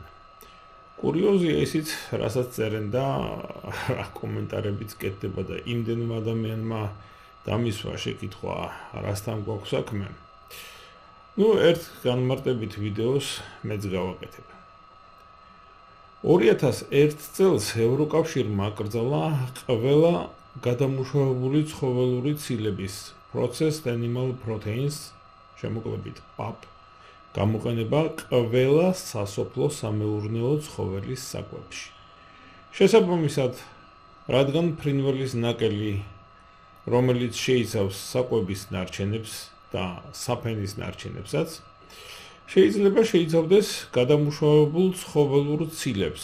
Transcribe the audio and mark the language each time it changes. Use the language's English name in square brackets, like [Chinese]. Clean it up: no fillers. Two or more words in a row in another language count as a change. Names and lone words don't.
[Georgian] კურიოზია ისიც, რასაც წერენ და რა კომენტარებიც კეთდება და იმდენმა ადამიანმა დამისვა შეკითხვა, რასთან გვაქვს საქმე. ერთ განმარტებით ვიდეოს მეც გავაკეთებ. 2001 წელს ევროკავშირმა აკრძალა ყველა გადამუშავებული ცხოველური ცილების [English] processed animal proteins, [Georgian] შემოკლებით PAP, გამოყენება ყველა სასოფლო სამეურნეო ცხოველის საკვებში. შესაბამისად, რადგან ფრინველის ნაკელი, რომელიც შეიცავს საკვების ნარჩენებს და საფენის ნარჩენებსაც, შეიძლება შეიცავდეს გადამუშავებულ ცხოველურ ცილებს.